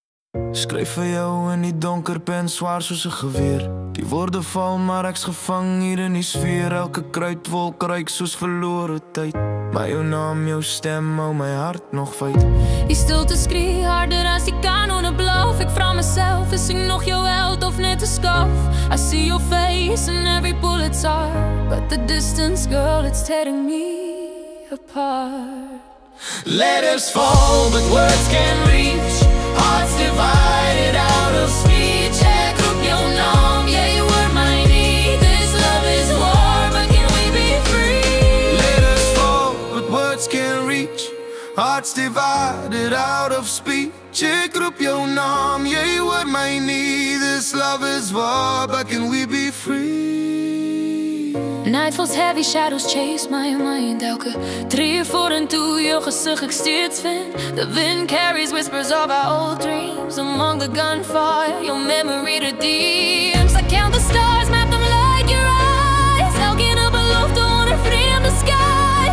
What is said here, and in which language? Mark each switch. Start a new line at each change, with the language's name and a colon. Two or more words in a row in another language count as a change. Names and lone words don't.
Afrikaans: Skryf vir jou in die donker pen, swaar soos 'n geweer. Die woorde val, maar ek's gevang hier in die sfeer. Elke kruidwolk ruik soos verlore tyd. Maar jou naam, jou stem, hou my hart nog veit. Die stilte skree harder as die kanone blaf. Ek vra myself, is ek nog jou held of net 'n skaf?
English: I see your face in every bullet's heart, but the distance, girl, it's tearing me apart. Letters fall, but words can't reach. Hearts divided out of speech.
Afrikaans: Ek roep jou naam,
English: yeah, you were my need. This love is war, but can we be free? Letters fall, but words can't reach. Hearts divided out of speech.
Afrikaans: Ek roep jou naam,
English: yeah, you were my need. This love is war, but can we be free? Night falls heavy, shadows chase my mind.
Afrikaans: Elke tree vorentoe, jou gesig ek steeds vind.
English: The wind carries whispers of our old dreams. Among the gunfire, your memory redeems. I count the stars, map them like your eyes.
Afrikaans: Elke nacht belofte onder vreemde skies.